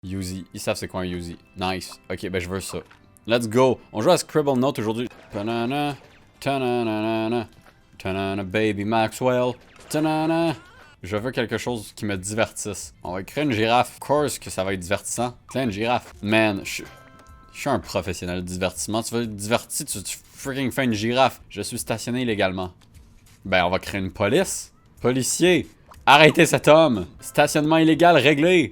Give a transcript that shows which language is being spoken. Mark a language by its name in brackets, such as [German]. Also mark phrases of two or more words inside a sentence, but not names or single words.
[French] Yuzi. Ils savent c'est quoi un Yuzi. Nice. Ok, ben je veux ça. [English] Let's go. [French] On joue à Scribble Note aujourd'hui. Ta-na-na. Ta-na-na-na-na. Ta-na-na, baby Maxwell. Ta-na-na. Je veux quelque chose qui me divertisse. On va créer une girafe. [English] Of course [French] que ça va être divertissant. Créer une girafe. Man, je suis un professionnel de divertissement. Tu veux être diverti, tu freaking fais une girafe. Je suis stationné illégalement. Ben, on va créer une police. Policier, arrêtez cet homme. Stationnement illégal réglé.